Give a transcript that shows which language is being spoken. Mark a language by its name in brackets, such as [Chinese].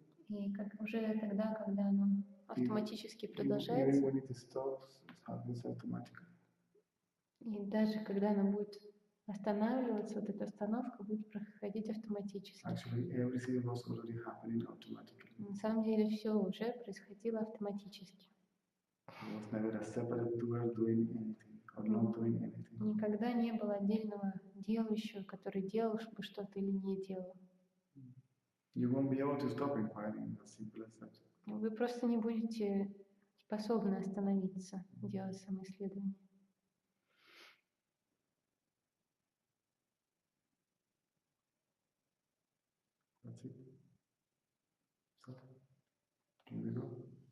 [Russian] И как уже тогда, когда оно автоматически [English] even [Russian] продолжается, [English] when it stops, it happens automatically. [Russian] и даже когда оно будет останавливаться, вот эта остановка будет проходить автоматически. [English] Actually, everything was already happening automatically. [Russian] На самом деле все уже происходило автоматически. [English] There was never a separate doer doing anything or not doing anything. [Russian] Никогда не было отдельного делающего, который делал бы что-то или не делал. [English] You won't be able to stop inquiring, as simple as that. [Russian] Вы просто не будете способны остановиться, делать самоисследование. [English] That's it. So, here we go.